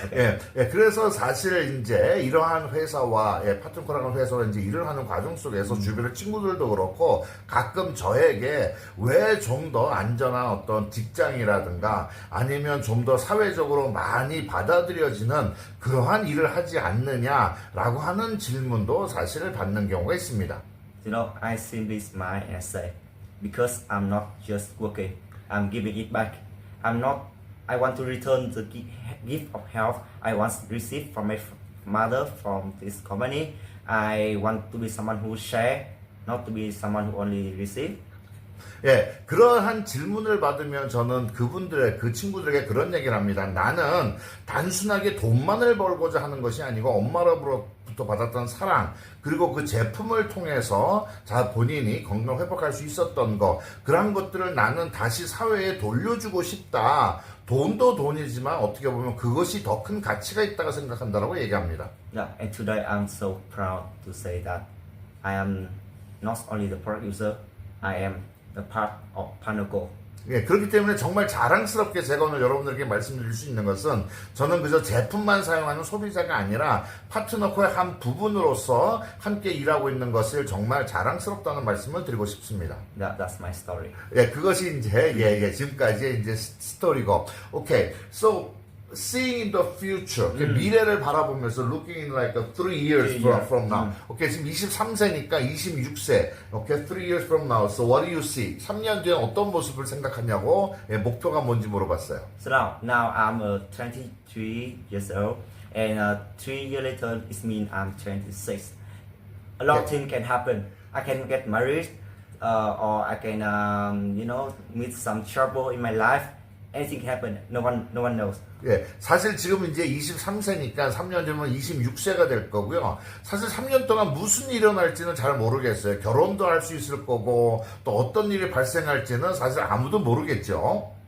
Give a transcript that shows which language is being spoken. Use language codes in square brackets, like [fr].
[ko] 예, 예, 그래서 사실 이제 이러한 회사와 파트너라는 회사와 이제 일을 하는 과정 속에서 주변의 친구들도 그렇고 가끔 저에게 왜 좀 더 안전한 어떤 직장이라든가 아니면 좀 더 사회적으로 많이 받아들여지는 그러한 일을 하지 않느냐라고 하는 질문도 사실을 받는 경우가 있습니다. [en] You know, I simply smile and say, because I'm not just working, I'm giving it back. I want to return the gift of health I once received from my mother from this company. I want to be someone who share, not to be someone who only receive. [ko] 예, 그러한 질문을 받으면 저는 그 친구들에게 그런 얘기를 합니다. 나는 단순하게 돈만을 벌고자 하는 것이 아니고 엄마로부터 받았던 사랑, 그리고 그 제품을 통해서 본인이 건강 회복할 수 있었던 것, 그런 것들을 나는 다시 사회에 돌려주고 싶다. 돈도 돈이지만 어떻게 보면 그것이 더 큰 가치가 있다고 생각한다라고 얘기합니다. [en] Yeah, and today I'm so proud to say that I am not only the product user, I am the part of Panago. [ko] 예, 그렇기 때문에 정말 자랑스럽게 제가 오늘 여러분들에게 말씀드릴 수 있는 것은 저는 그저 제품만 사용하는 소비자가 아니라 파트너코의 한 부분으로서 함께 일하고 있는 것을 정말 자랑스럽다는 말씀을 드리고 싶습니다. [en] That's my story. [ko] 예, 그것이 이제 지금까지의 이제 스토리고. 오케이. [en] So seeing in the future, [ko] 미래를 바라보면서 [en] looking in like 3 years from now. [ko] 오케이, 지금 23세니까 26세. [en] 오케이, 3 years from now. So what do you see? [ko] 3년 뒤에 어떤 모습을 생각하냐고 목표가 뭔지 물어봤어요. [en] So now I'm 23 years old, and 3 years later it means I'm 26. A lot of things can happen. I can get married, or I can meet some trouble in my life. Anything can happen. No one knows. [ko] 예, 사실 지금 이제 23세니까 3년 뒤면 26세가 될 거고요. 사실 3년 동안 무슨 일이 일어날지는 잘 모르겠어요. 결혼도 할 수 있을 거고 또 어떤 일이 발생할지는 사실 아무도 모르겠죠.